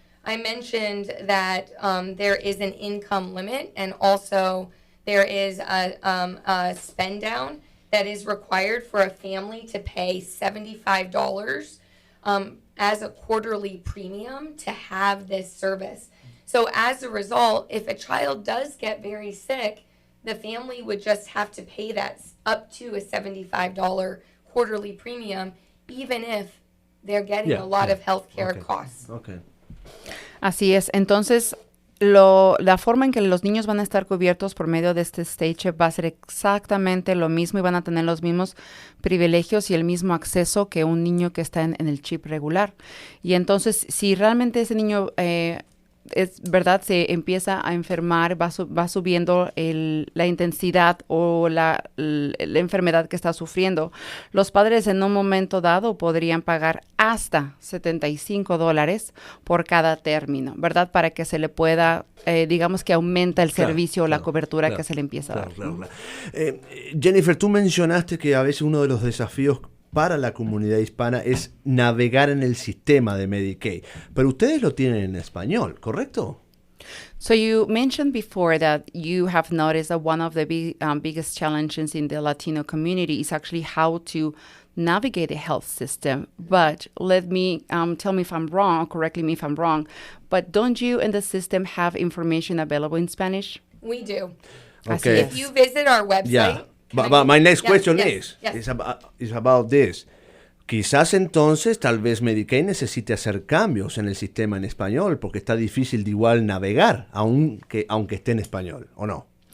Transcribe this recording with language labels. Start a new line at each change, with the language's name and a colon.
English: I mentioned that there is an income limit, and also there is a spend down that is required for a family to pay $75 as a quarterly premium to have this service. So as a result, if a child does get very sick, the family would just have to pay that up to a $75 quarterly premium, even if they're getting a lot of healthcare costs. Okay.
Spanish: Así es. Entonces, la forma en que los niños van a estar cubiertos por medio de este state CHIP va a ser exactamente lo mismo y van a tener los mismos privilegios y el mismo acceso que un niño que está en el CHIP regular. Y entonces, si realmente ese niño es verdad, se empieza a enfermar, va subiendo la intensidad o la enfermedad que está sufriendo, los padres en un momento dado podrían pagar hasta $75 por cada término, ¿verdad? Para que se le pueda, digamos que aumenta el servicio o la cobertura que se le empieza a dar. Jennifer, tú mencionaste que a veces uno de los desafíos para la comunidad hispana es navegar en el sistema de Medicaid. Pero ustedes lo tienen en español, ¿correcto?
English: So you mentioned before that you have noticed that one of the biggest challenges in the Latino community is actually how to navigate the health system. But let me tell me if I'm wrong, correct me if I'm wrong, but don't you in the system have information available in Spanish? We do. Okay. If you visit our website... Yeah. But my next question is about this.
Spanish: Quizás entonces, tal vez Medicaid necesite hacer cambios en el sistema en español, porque está difícil de igual navegar, aunque esté en español, ¿o no?